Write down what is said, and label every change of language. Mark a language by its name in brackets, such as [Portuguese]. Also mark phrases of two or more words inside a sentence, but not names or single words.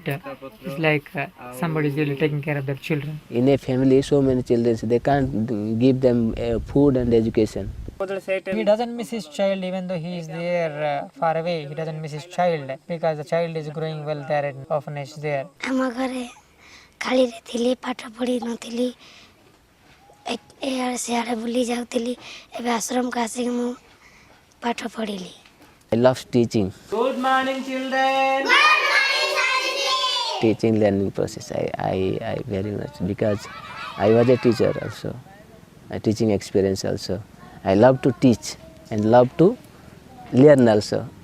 [English] It's like somebody is really taking care of their children. In a family, so many children, they can't give them food and education. He doesn't miss his child even though he is there far away. He doesn't miss his child because the child is growing well there in orphanage there. [Odia] ଆମ ଘରେ ଖାଲିରେ ଥିଲି, ପାଠ ପଢ଼ି ନଥିଲି, ଏଆଡ଼େ ସେଆଡ଼େ ବୁଲି ଯାଉଥିଲି। ଏବେ ଆଶ୍ରମକୁ ଆସିକି ମୁଁ ପାଠ ପଢ଼ିଲି। [English] I love teaching. Good morning, children. Teaching learning process. I very much, because I was a teacher also. A teaching experience also. I love to teach and love to learn also.